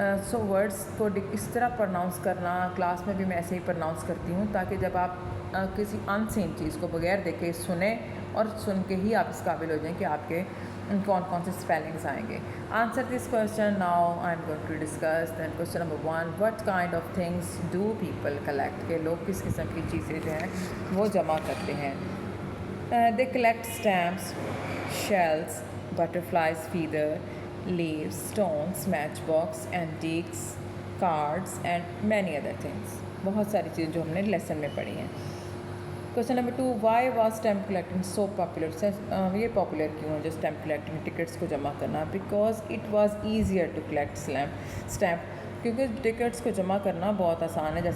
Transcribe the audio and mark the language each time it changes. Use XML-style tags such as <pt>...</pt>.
<ur>سو words کو اس طرح pronounce کرنا, کلاس میں بھی میں ایسے ہی پرناؤنس کرتی ہوں تاکہ جب آپ کسی ان سین چیز کو بغیر دیکھے سنیں اور سن کے ہی آپ اس قابل ہو جائیں کہ آپ کے کون کون سے اسپیلنگس آئیں گے.</ur> <en>Answer this question now I am going to discuss. Then question number 1 what kind of things do people collect,</en> <ur>کہ لوگ کس قسم کی چیزیں جو ہیں وہ جمع کرتے ہیں.</ur> <en>They collect stamps, shells, butterflies feather, leaves, stones, matchbox, antiques, cards and many other things.</en> <ur>بہت ساری چیزیں جو ہم نے لیسن میں پڑھی ہیں.</ur> <en>Question number 2 why was stamp collecting so popular.</en> <ur>یہ پاپولر کیوں ہے جو اسٹیمپ کلیکٹنگ, ٹکٹس کو جمع کرنا؟</ur> <en>because it was easier to collect stamp,</en> <ur>کیونکہ ٹکٹس کو جمع کرنا بہت آسان ہے.</ur>